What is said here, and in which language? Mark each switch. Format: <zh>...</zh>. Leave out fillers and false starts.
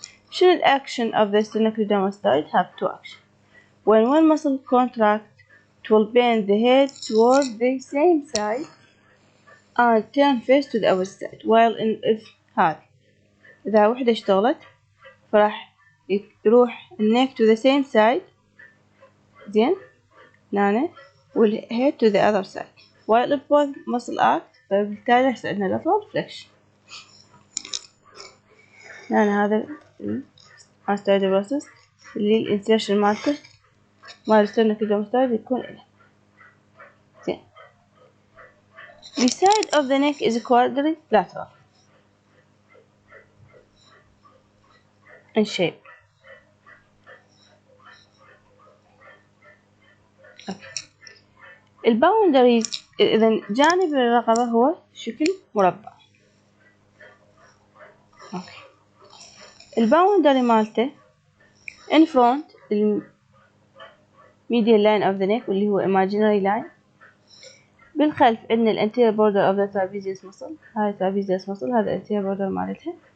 <ar>شنو الأكشن</ar> <en>of the sternocleidomastoid؟ have two actions. when one muscle contract it will bend the head toward the same side and turn face to the opposite side، while if</en> <ar>هذا إذا وحدة اشتغلت فراح يروح</ar> <en>الneck to the same side</en> <ar>زين هنا</ar> <en>والhead to the other side while if both muscle act</en> <ar>فبالتالي يحصل عندنا</ar> <en>lateral flexion.</en> <ar>هنا هذا mastoid process اللي الانسيرشن مالته مال السترنوكليدوماستويد يكون إله زين.</ar> <en>The side of the neck is quadrilateral in shape.</en> <ar>الباوندري إذا جانب الرقبة هو شكل مربع. أوكي. الباوندري مالته</ar> <en>in front medial line of the neck</en> <ar>واللي هو</ar> <en>imaginary line.</en> <ar>بالخلف عندنا ال</ar> <en>anterior border of the trapezius muscle. هاي trapezius muscle هذا anterior border</en> <ar>مالتها.</ar>